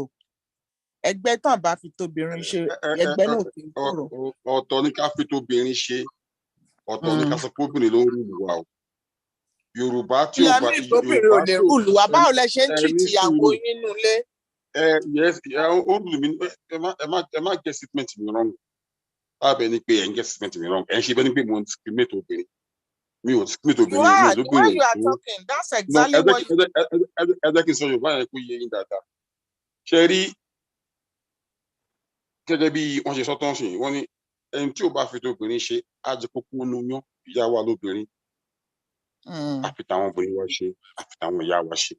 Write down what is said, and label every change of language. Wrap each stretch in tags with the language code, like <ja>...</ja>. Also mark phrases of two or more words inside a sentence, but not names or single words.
<yo>Ẹgbẹ́ tán bá fi tobìnrin ṣe ẹgbẹ́ náà kì í tòrò. Ọ̀tọ̀ ni ká fi tóbìnrin ṣe, ọ̀tọ̀ ni ká sọ pé obìnrin ló ń rúlu wa o. Yorùbá tí ó bá obìnrin ò lè rúlu wa, báwo lẹ ṣe ń tìrìtì ìyàwó yín nínú ilé? Ó rúlu mi, ẹ má</yo> <en>get statement</en> <yo>mi wrong. Bábẹ́ ni pé ẹ̀ ń</yo> <en>get statement</en> <yo>mi wrong. Ẹ̀ ń ṣe bẹ́ẹ̀ ni pé mo ń discriminate obìnrin. Mi ò discriminate obìnrin.</yo> <en>Why you are talking? That's exactly what you.</en> <yo>Ẹ jẹ́ kí n sọ Yorùbá yẹn kó yé yín dáadáa. Ṣé rí gẹ́gẹ́ bí wọ́n ṣe sọ́tọ̀ ṣe, wọ́n ní ẹni tí ò bá fi tóbìnrin ṣe á jẹ kókó inú yán, ìyá wa lóbìnrin. Àfi táwọn obìnrin wa ṣe, àfi táwọn ìyá wa ṣe.</yo>